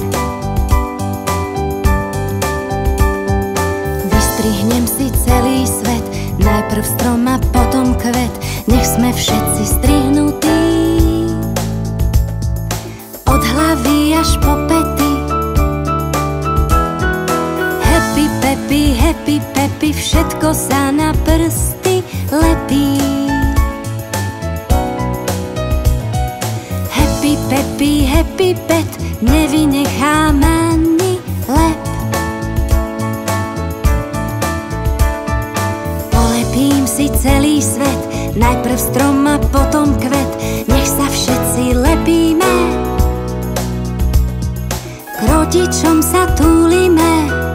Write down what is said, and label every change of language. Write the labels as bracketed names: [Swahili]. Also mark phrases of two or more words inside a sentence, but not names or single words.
[Slovak] Vystrihnem si celý svet, najprv strom a potom kvet, nech sme všetci strihnutí. Od hlavy až po pety. [English] Happy, happy, peppy, [Slovak] všetko sa na prsty lepí. [English] Happy, peppy, happy, pet, [Slovak] nevynechám ani lep. Polepím si celý svet, najprv strom a potom kvet, nech sa všetci lepíme. K rodičom sa túlime.